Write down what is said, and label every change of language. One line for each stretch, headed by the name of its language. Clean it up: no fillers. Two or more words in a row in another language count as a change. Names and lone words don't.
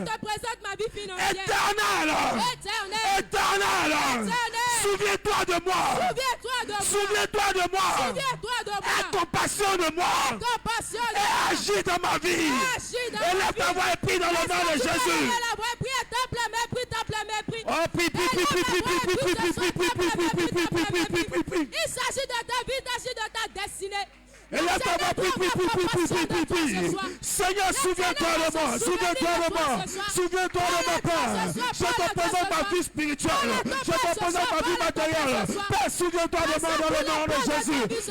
French: Je te présente ma vie financière. Éternel. Éternel. Éternel. Éternel. Souviens-toi de moi. Souviens-toi de moi. Souviens-toi de moi. Souviens-toi de moi. Aie compassion de moi. Compassion de Et moi. agis dans ma vie. Agis dans Et ma lève ta vie. voix et prie dans le nom de Jésus. Oh, prie, prie, prie, prie, prie, prie, prie, prie, prie, prie, prie, prie, prie, prie, prie, prie, prie, prie, prie. Il s'agit de ta vie, il s'agit de ta destinée. Et lève ta voix, prie, prie, prie, prie, prie, prie, prie, prie. Seigneur, souviens-toi de moi. Souviens-toi de moi. Souviens-toi de mon Père. Je te présente ma vie spirituelle. Je te présente ma vie matérielle. Père, souviens-toi de moi dans le nom de Jésus.